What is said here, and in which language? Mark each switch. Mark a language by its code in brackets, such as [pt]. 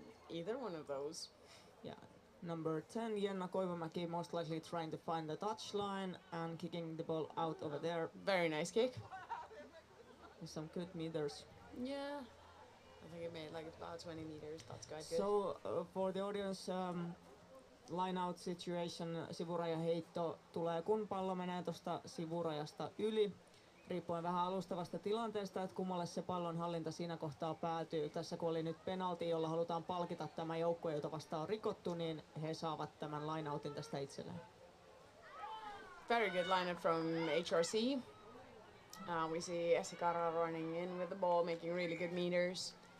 [en] Either one of those. yeah, number 10 Jenna Koivumäki most likely trying to find the touchline and kicking the ball out over there Very nice kick. with some good meters. Yeah. I think it made like about 20 meters. That's quite good. So for the audience, line out situation, [fi] sivurajaheitto tulee kun pallo menee tuosta sivurajasta yli, riippuen vähän alustavasta tilanteesta, että kummalle se pallon hallinta siinä kohtaa päätyy. Tässä kun oli nyt penalti, jolla halutaan palkita tämä joukkue, jota vastaan on rikottu, niin he saavat tämän line outin tästä itselleen. [en] Very good lineup from HRC. We see Esikara running in with the ball, making really good meters.